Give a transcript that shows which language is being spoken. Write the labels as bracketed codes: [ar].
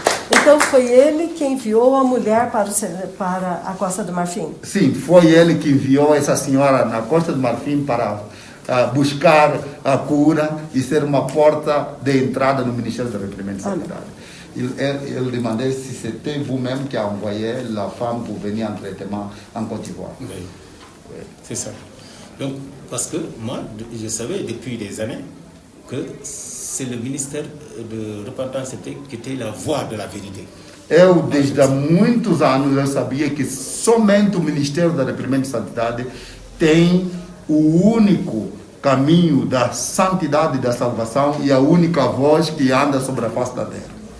[pt] Então foi ele que enviou a mulher para a Costa do Marfim? Sim, foi ele que enviou essa senhora na Costa do Marfim para buscar a cura e ser uma porta de entrada no Ministério do Arrependimento e Santidade. [fr] Il demandait si c'était vous-même qui a envoyé la femme pour venir en traitement en Côte d'Ivoire. Oui. Oui, c'est ça. Donc, parce que moi, je savais depuis des années que c'est le ministère de repentance qui était la voie de la vérité. [pt] Eu, desde há muitos anos, eu sabia que somente o Ministério do Arrependimento e Santidade tem o único caminho da santidade e da salvação e a única voz que anda sobre a face da terra.